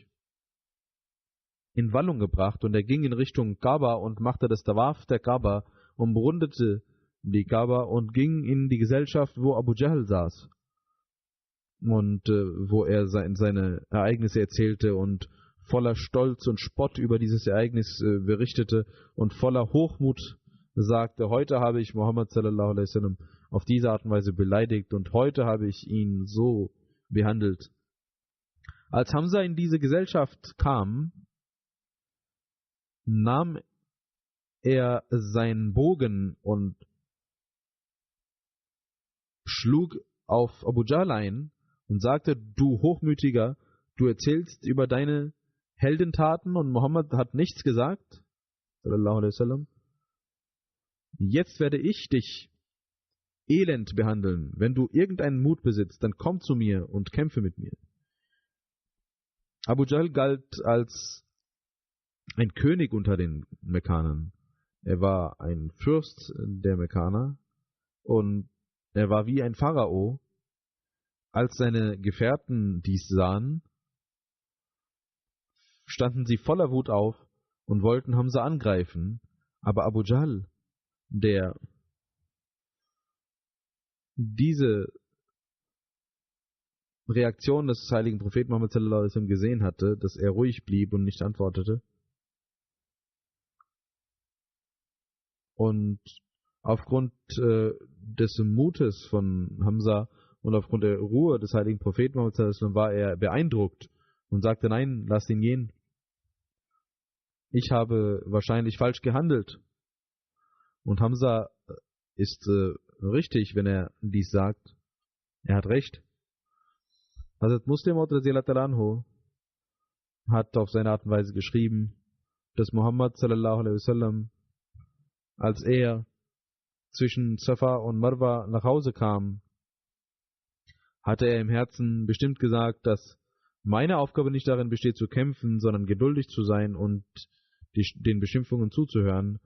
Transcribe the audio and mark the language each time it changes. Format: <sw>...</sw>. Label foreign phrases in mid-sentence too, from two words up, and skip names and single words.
<de>in Wallung gebracht, und er ging in Richtung Kaaba und machte das Tawaf der Kaaba, umrundete die Kaaba und ging in die Gesellschaft, wo Abu Jahl saß, und wo er seine Ereignisse erzählte und voller Stolz und Spott über dieses Ereignis berichtete und voller Hochmut sagte: Heute habe ich Muhammad</de> <ar>صلى الله عليه وسلم</ar> <de>auf diese Art und Weise beleidigt und heute habe ich ihn so behandelt. Als Hamza in diese Gesellschaft kam, nahm er seinen Bogen und schlug auf Abu Jahl ein und sagte: Du Hochmütiger, du erzählst über deine Heldentaten und Mohammed hat nichts gesagt.</de> <ar>صلى الله عليه وسلم.</ar> <de>Jetzt werde ich dich elend behandeln. Wenn du irgendeinen Mut besitzt, dann komm zu mir und kämpfe mit mir. Abu Jahl galt als ein König unter den Mekkanern. Er war ein Fürst der Mekkaner und er war wie ein Pharao. Als seine Gefährten dies sahen, standen sie voller Wut auf und wollten Hamza angreifen, aber Abu Jahl, der diese Reaktion des heiligen Propheten Muhammad</de> <ar>صلى الله عليه وسلم</ar> <de>gesehen hatte, dass er ruhig blieb und nicht antwortete, und aufgrund des Mutes von Hamza und aufgrund der Ruhe des heiligen Propheten Muhammad</de> <ar>صلى الله عليه وسلم</ar> <de>war er beeindruckt und sagte: Nein, lass ihn gehen. Ich habe wahrscheinlich falsch gehandelt. Und Hamza ist richtig, wenn er dies sagt. Er hat recht. Hazrat Muslim Anhu hat auf seine Art und Weise geschrieben, dass Muhammad</de> <ar>صلى الله عليه وسلم,</ar> <de>als er zwischen Safa und Marwa nach Hause kam, hatte er im Herzen bestimmt gesagt, dass meine Aufgabe nicht darin besteht zu kämpfen, sondern geduldig zu sein und den Beschimpfungen zuzuhören.</de>